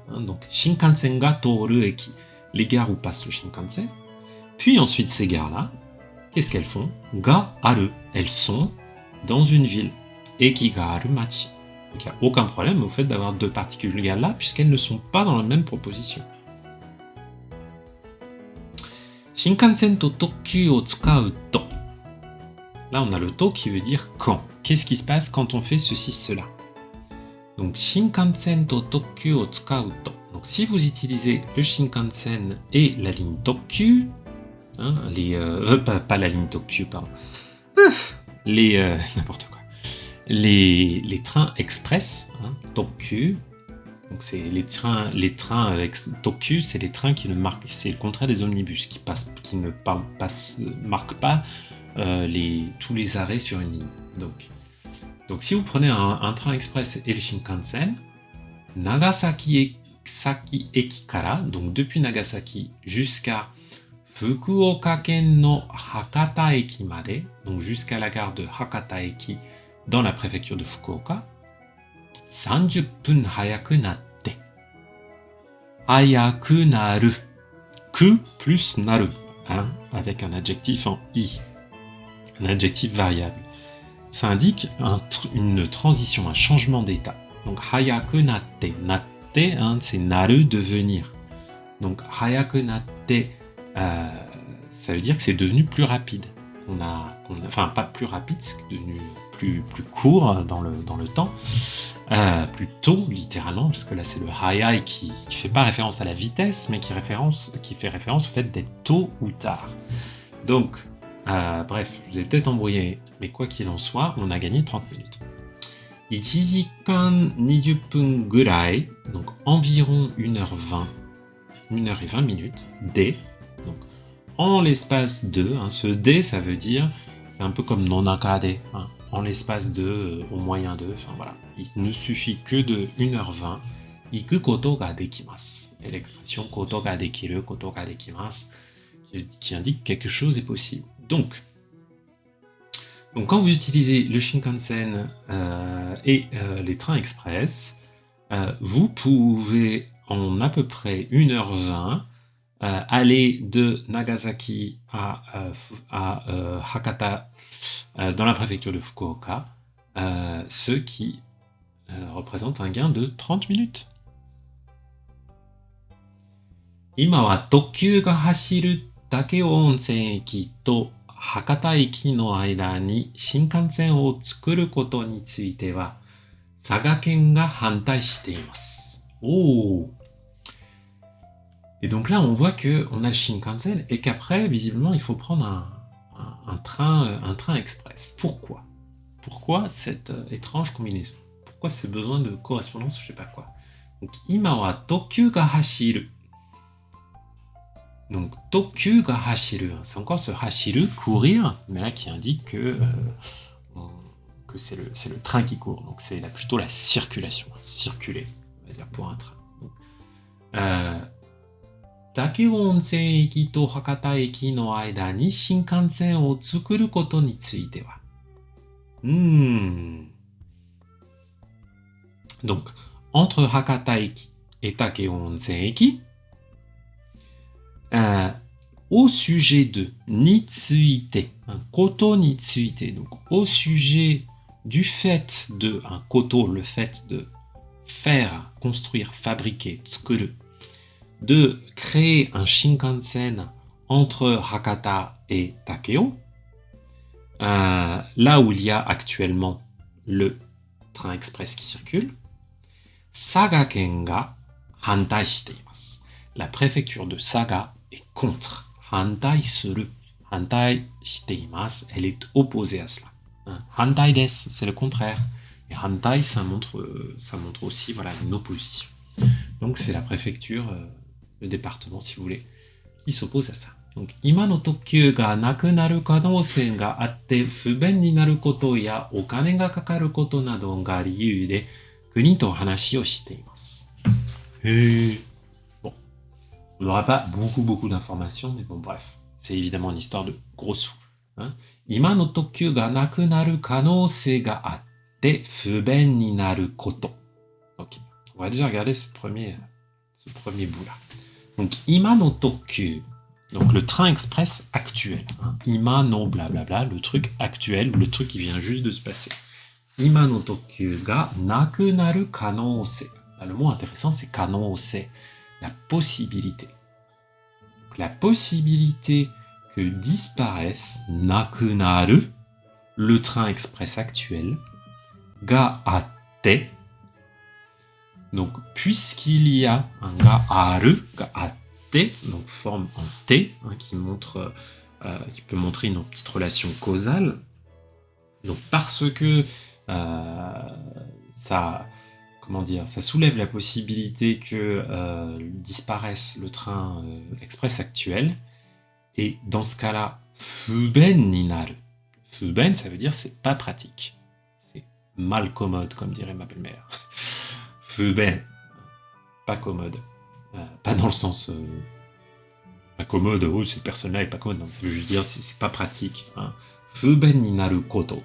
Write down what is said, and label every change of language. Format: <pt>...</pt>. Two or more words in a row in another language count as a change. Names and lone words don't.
<fr>Hein, donc,</fr> <ja>新幹線が通る駅.</ja> <fr>Les gares où passe le Shinkansen. Puis ensuite, ces gares-là, qu'est-ce qu'elles font?</fr> <ja>がある.</ja> <fr>Elles sont dans une ville.</fr> <ja>駅がある町.</ja> <fr>Donc, il n'y a aucun problème au fait d'avoir 2 particules ga là, puisqu'elles ne sont pas dans la même proposition.</fr> <ja>新幹線と特急を使うと.</ja> <fr>Là, on a le to qui veut dire quand. Qu'est-ce qui se passe quand on fait ceci, cela? Donc,</fr> <ja>新幹線と特急を使うと.</ja> <fr>Donc, si vous utilisez le Shinkansen et la ligne Tokkyu, hein, pas la ligne Tokkyu, pardon, n'importe quoi, les trains express, hein, Tokkyu, donc c'est les trains avec Tokkyu, c'est les trains qui ne marquent, c'est le contraire des omnibus, qui ne marquent pas tous les arrêts sur une ligne. Donc si vous prenez un train express et le Shinkansen,</fr> <ja>長崎駅から,</ja> <fr>donc depuis Nagasaki jusqu'à</fr> <ja>福岡県の博多駅まで,</ja> <fr>donc jusqu'à la gare de Hakata eki dans la préfecture de Fukuoka,</fr> <ja>30分早くなって。早くなる。</ja> <fr>く plus naru, hein, avec un adjectif en i, un adjectif variable. Ça indique une transition, un changement d'état. Donc,</fr> <ja>早くなって. Natte,</ja> <fr>hein, c'est naru, devenir. Donc,</fr> <ja>早くなって,</ja> <fr>ça veut dire que c'est devenu plus rapide. Enfin, pas plus rapide, c'est devenu plus court dans le temps. Plus tôt, littéralement, parce que là, c'est le hayai qui fait pas référence à la vitesse, mais qui fait référence au fait d'être tôt ou tard. Donc, bref, je vous ai peut-être embrouillé, mais quoi qu'il en soit, on a gagné 30 minutes.</fr> <ja>1 時間20分ぐらい,</ja> <fr>donc environ 1h20, 1h20 minutes, de, donc en l'espace de, hein, ce de, ça veut dire C'est un peu comme nonakade, hein, en l'espace de, au moyen de, enfin voilà. Il ne suffit que de 1h20,</fr> <ja>行くことができます.</ja> <fr>Et l'expression</fr> <ja>ことができる、ことができます,</ja> <fr>qui indique quelque chose est possible. Donc quand vous utilisez le Shinkansen et les trains express, vous pouvez en à peu près 1h20 aller de Nagasaki à Hakata dans la préfecture de Fukuoka, ce qui représente un gain de 30 minutes.</fr> <ja>今は特急が走る武雄温泉駅と博多駅の間に新幹線を作ることについては佐賀県が反対しています。Oh!</ja> <fr>Et donc là, on voit qu'on a le Shinkansen et qu'après, visiblement, il faut prendre un train express. Pourquoi? Pourquoi cette étrange combinaison? Pourquoi ce besoin de correspondance, je sais pas quoi? Donc,</fr> <ja>今は特急が走る. Donc, 特急が走る,</ja> <fr>c'est encore ce hashiru, courir, mais là qui indique que c'est le train qui court. Donc, c'est plutôt la circulation, circuler, on va dire, pour un train. Donc,</fr> <ja>武雄温泉駅と博多駅の間に新幹線を作ることについては。</ja> <fr>Donc, entre Hakata Eki et Takeo Onsen Eki, au sujet de Nitsuite, un</fr> <ja>ことについて,</ja> <fr>donc au sujet du fait de, un koto, le fait de faire, construire, fabriquer, tsukuru, de créer un Shinkansen entre Hakata et Takeo, là où il y a actuellement le train express qui circule,</fr> <ja>佐賀県が反対しています.</ja> <fr>La préfecture de Saga est contre.</fr> <ja>反対する。反対しています.</ja> <fr>Elle est opposée à cela.</fr> <ja>反対です,</ja> <fr>c'est le contraire. Et hantai, ça montre aussi voilà, une opposition. Donc c'est la préfecture, le département si vous voulez, qui s'oppose à ça. Donc,</fr> <ja>今の特急がなくなる可能性があって不便になることやお金がかかることなどが理由で国と話をしています。</ja> <fr>Bon, on n'aura pas beaucoup d'informations, mais bon, bref, c'est évidemment une histoire de gros sous. Hein.</fr> <ja>今の特急がなくなる可能性があって不便になること。</ja> <fr>Ok, on va déjà regarder ce premier bout-là. Donc,</fr> <ja>今の特急.</ja> <fr>Donc le train express actuel, hein. Ima no blablabla, le truc actuel, le truc qui vient juste de se passer.</fr> <ja>今の特急がなくなる可能性.</ja> <fr>Le mot intéressant c'est kanousei, la possibilité. Donc, la possibilité que disparaisse nakunaru, le train express actuel,</fr> <ja>があって.</ja> <fr>Donc puisqu'il y a un</fr> <ja>がある、があって,</ja> <fr>donc forme en T, hein, qui peut montrer une petite relation causale. Donc parce que ça soulève la possibilité que disparaisse le train express actuel, et dans ce cas-là,</fr> <ja>不便になる. Fuben,</ja> <fr>ça veut dire c'est pas pratique, c'est mal commode, comme dirait ma belle-mère. Fuben, pas commode. Pas dans le sens pas commode, oh, cette personne-là est pas commode, non, ça veut juste dire c'est pas pratique. Hein.</fr> <ja>不便になること.</ja>